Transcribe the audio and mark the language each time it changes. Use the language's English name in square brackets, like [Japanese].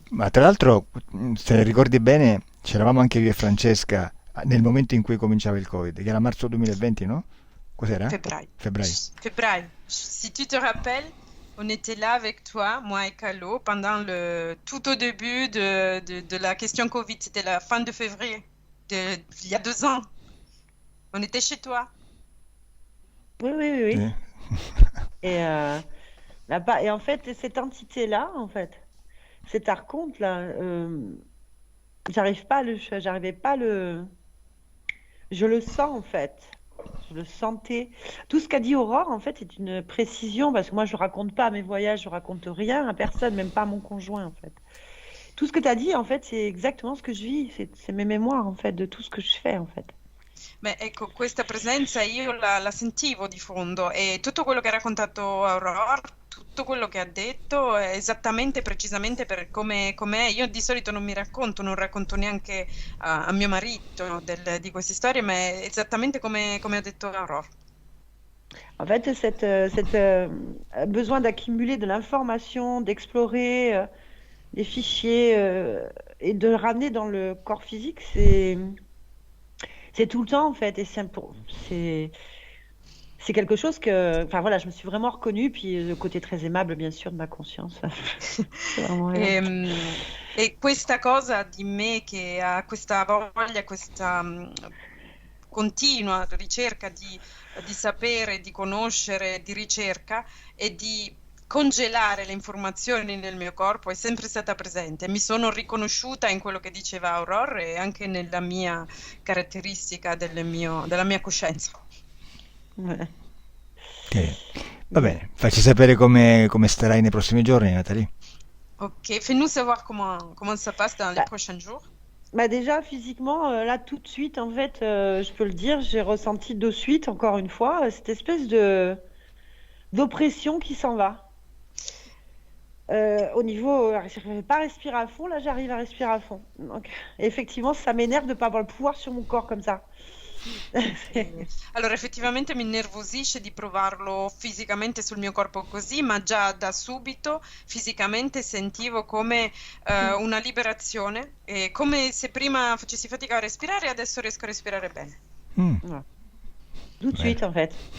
[Italian] Ma tra l'altro, se ricordi bene, c'eravamo anche io e Francesca Nel momento in cui cominciava il Covid, che era marzo 2020, no? Cos'era? Febbraio. Febbraio. Febbraio. [French] Si tu te rappelles, on était là avec toi, moi et Calo, pendant tout au début de la question Covid. C'était la fin de février, il y a 2 ans. On était chez toi. Oui, oui, oui, oui. [Italian] Sì. [French] Et en fait, cette entité-là, en fait, cet archonte-là, j'arrivais pas à le. Je le sens, en fait. Je le sentais. Tout ce qu'a dit Aurore, en fait, c'est une précision, parce que moi, je raconte pas mes voyages, je raconte rien à personne, même pas à mon conjoint, en fait. Tout ce que tu as dit, en fait, c'est exactement ce que je vis. C'est mes mémoires, en fait, de tout ce que je fais, en fait. [Italian] Beh, ecco, questa presenza io la sentivo di fondo e tutto quello che ha raccontato Aurora, tutto quello che ha detto è esattamente, precisamente per come è. Io di solito non racconto neanche a mio marito di queste storie, ma è esattamente come ha detto Aurora. [French] En fait, besoin d'accumuler de l'information, d'explorer les fichiers et de le ramener dans le corps physique, c'est tout le temps en fait. Et c'est quelque chose que, enfin voilà, je me suis vraiment reconnue. Puis le côté très aimable, bien sûr, de ma conscience. C'est vraiment [Italian] E questa cosa di me che ha questa voglia, questa continua ricerca di sapere, di conoscere, di ricerca e di congelare le informazioni nel mio corpo è sempre stata presente. Mi sono riconosciuta in quello che diceva Aurora e anche nella mia caratteristica della mia coscienza. Va bene, facci sapere come starai nei prossimi giorni, Nathalie. [French] Ok, fais-nous savoir comment ça passe dans les prochains jours. Bah déjà, physiquement, là, tout de suite, en fait, je peux le dire, j'ai ressenti de suite, encore une fois, cette espèce d'oppression qui s'en va. Au niveau, je n'arrivais pas à respirer à fond, là, j'arrive à respirer à fond. Donc, effectivement, ça m'énerve de ne pas avoir le pouvoir sur mon corps comme ça. [Italian] Allora, effettivamente mi innervosisce di provarlo fisicamente sul mio corpo così, ma già da subito fisicamente sentivo come una liberazione, e come se prima facessi fatica a respirare, adesso riesco a respirare bene. [French] Tout de suite, en fait.